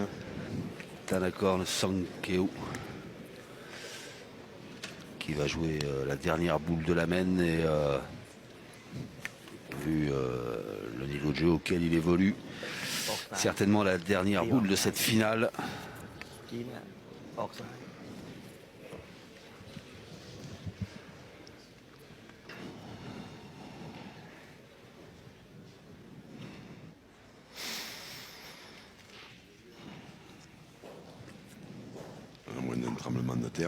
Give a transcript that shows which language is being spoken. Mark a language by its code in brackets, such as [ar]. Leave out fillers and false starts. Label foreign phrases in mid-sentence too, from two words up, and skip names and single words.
[fr] Tanakorn Sankeu qui va jouer la dernière boule de la main, et vu le niveau de jeu auquel il évolue, certainement la dernière boule de cette finale. [th] กินอ่ะออกซ้าย [fr] À moins d'un tremblement de terre.